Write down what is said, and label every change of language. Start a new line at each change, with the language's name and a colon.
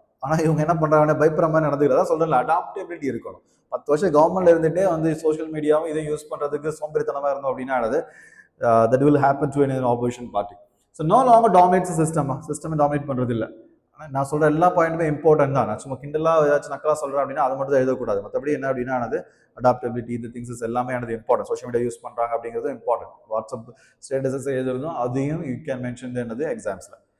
Tamil: ஆனா இவங்க என்ன பண்றாங்க பயப்படுற மாதிரி நடந்துக்கிறதா சொல்றேன். அடாப்டபிலிட்டி இருக்கணும். 10 வருஷம் கவர்மெண்ட்ல இருந்துட்டே சோஷியல் மீடியாவும் இதை யூஸ் பண்றதுக்கு சோம்பேறித்தனமா இருந்தோம் அப்படின்னா
English: that will happen to any opposition party. So no longer dominates the system
Tamil: dominate பண்றது இல்லை. நான் சொல்ற எல்லா பாயிண்ட்டுமே இம்பார்ட்டன்ட் தான். நான் சும்மா கிண்டலா ஏதாச்சும் நக்கலா சொல்றேன் அப்படின்னா அது மட்டும் தான் எழுதக்கூடாது. மற்றபடி என்ன அப்படின்னா அடாப்டபிலிட்டி இந்த திங்ஸ் எல்லாமே இம்பார்ட்டன்ட். சோஷியல் மீடியா யூஸ் பண்றாங்க அப்படிங்கிறது இம்பார்ட்டன்ட். வாட்ஸ்அப் ஸ்டேட்டஸஸ் எழுதுறதும் அதையும்
English: you can mention
Tamil: எக்ஸாம்ஸ்ல.